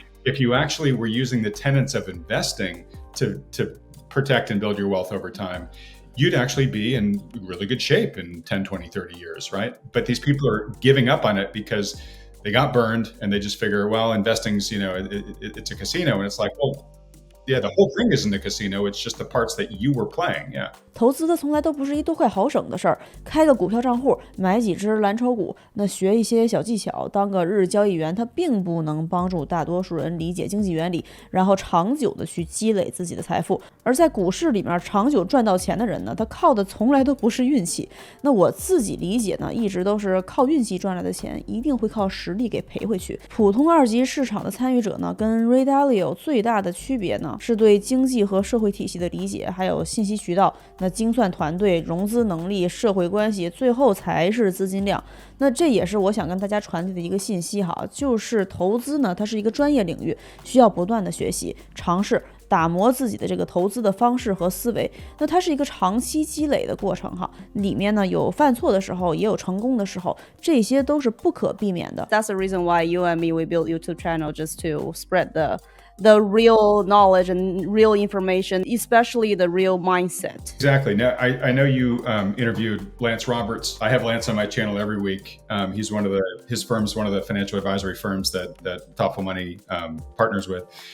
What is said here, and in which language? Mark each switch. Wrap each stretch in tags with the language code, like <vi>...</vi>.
<en>If you actually were using the tenets of investing to protect and build your wealth over time, you'd actually be in really good shape in 10, 20, 30 years, right? But these people are giving up on it because they got burned and they just figure, well, investing's, it's a casino. And it's like, well, yeah, the whole thing isn't a casino. It's just the parts that you were playing. Yeah.</en> <zh>投资的从来都不是一多快好省的事儿，开个股票账户，买几只蓝筹股，那学一些小技巧，当个日交易员，它并不能帮助大多数人理解经济原理，然后长久的去积累自己的财富。而在股市里面长久赚到钱的人呢，他靠的从来都不是运气。那我自己理解呢，一直都是靠运气赚来的钱，一定会靠实力给赔回去。普通二级市场的参与者呢，跟 Ray Dalio 最大的区别呢，是对经济和社会体系的理解，还有信息渠道。那精算团队、融资能力、社会关系，最后才是资金量。那这也是我想跟大家传递的一个信息哈，就是投资呢，它是一个专业领域，需要不断的学习、尝试、打磨自己的这个投资的方式和思维。那它是一个长期积累的过程哈，里面呢有犯错的时候，也有成功的时候，这些都是不可避免的。</zh> <en>That's the reason why you and me we built YouTube channel just to spread the real knowledge and real information, especially the real mindset. Exactly. Now, I know you interviewed Lance Roberts. I have Lance on my channel every week. His firm's one of the financial advisory firms that Thoughtful Money partners with.</en>